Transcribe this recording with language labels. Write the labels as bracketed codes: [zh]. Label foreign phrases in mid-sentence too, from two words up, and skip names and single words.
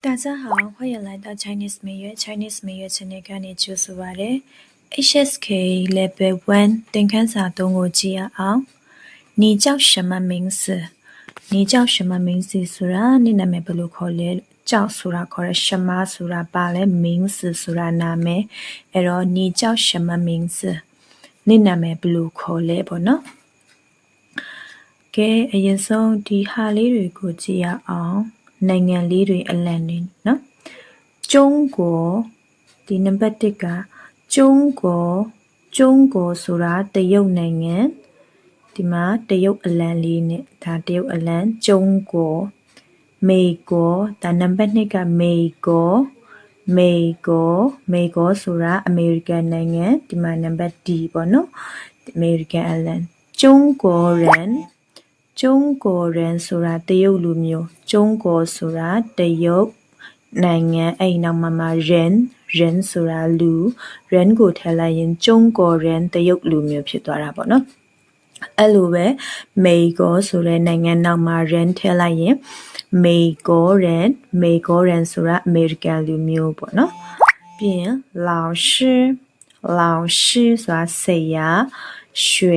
[zh] 大家好，欢迎来到 Chinese 美乐 Chinese 美乐 channel [my] ကနေကြိုဆိုပါရစေ HSK Level 1သင်ခန်းစာ3ကိုကြည့်ရအောင် [zh] 你叫什么名字你叫什么名字 [my] ဆိုတာနေ့နာမည်ဘယ်လိုခေါ်လဲကြောက်ဆိုတာခေါ်ရ什么ဆိုတာပါလဲ名字ဆိုတာနာမည်အဲ့တော့ [zh] 你叫什么名字 [my] နေ့နာမည်ဘယ်လိုခေါ်လဲပေါ့နော်ကဲအရင်ဆုံးဒီဟာလေးတွေကိုကြည့်ရအောင်နိုင်ငံလေးတွေအလံတွေနော်中国ဒီနံပါတ်1က中国ဆိုတာတရုတ်နိုင်ငံဒီမှာတရုတ်အလံလေးနဲ့ဒါတရုတ်အလံ中国美国ဒါနံပါတ်2က美国ဆိုတာအမေရိကန်နိုင်ငံဒီမှာနံပါတ် D ပေါ့နော်အမေရိကန်အလံ中国人ဆိုတာတ ရုတ်လူမျိုး中国ဆိုတာတရုတ်နိုင်ငံအဲ့နောက်မှာ人ဆိုတာလူ人ကိုထည့်လိုက်ရင်中国人တရုတ်လူမျိုးဖြစ်သွားတာပေါ့နော်အဲ့လိုပဲ美国ဆိုတဲ့နိုင်ငံနောက်မှာ人ထည့်လိုက်ရင်美国人ဆိုတာအမေရိကန်လူမျိုးပေါ့နော်ပြီးရင်老师ဆိုတာဆရာ学